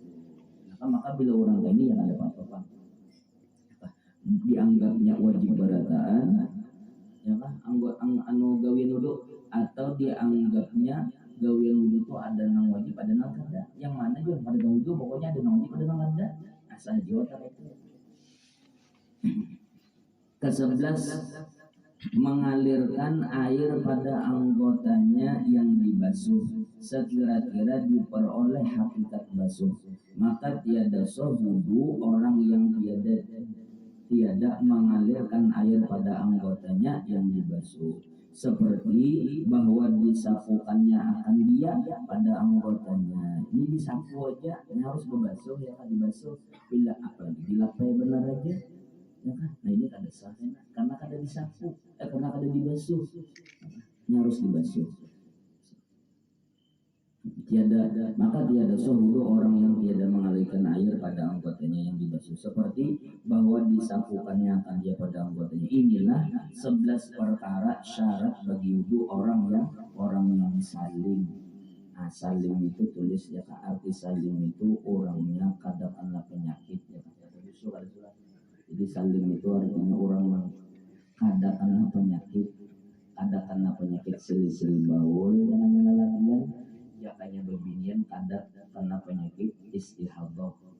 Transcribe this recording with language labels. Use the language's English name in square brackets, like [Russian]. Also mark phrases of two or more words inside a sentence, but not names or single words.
[Banjar] Maka bila orang ini yang ada apa-apa dianggapnya wajib berataan, ya kan, anu gawian wudu, atau dianggapnya gawian wudu itu ada nang wajib ada nang kada, yang mana juga pada wudu pokoknya ada nang wajib ada nang kada, asal jawab itu. [Malay] Ke-11, mengalirkan air pada anggotanya yang dibasuh sekira-kira diperoleh hakikat basuh, maka tiada sah wudu orang yang tiada mengalirkan air pada anggotanya yang dibasuh, seperti bahwa disapukannya akan dia pada anggotanya. [Banjar] Ini disapu aja, ini harus membasuh ya kan, dibasuh bila apalagi dilapai benar aja ya kan. Nah ini kada sah karena kada disapu, karena kada dibasuh, ini harus dibasuh. [Malay] Maka tiada sah wudu orang yang tiada mengalirkan air pada anggotanya yang dibasuh, seperti bahwa disapukannya akan dia pada anggotanya. Inilah 11 perkara syarat bagi wudu orang yang salim. [Banjar] Nah, salim itu tulis ya kan, arti salim itu orangnya kada kena penyakit ya kan. Jadi salim itu artinya orang yang kada kena penyakit silisil baul jangan nyalakan ya kaya bebinian kada kena penyakit istihadah.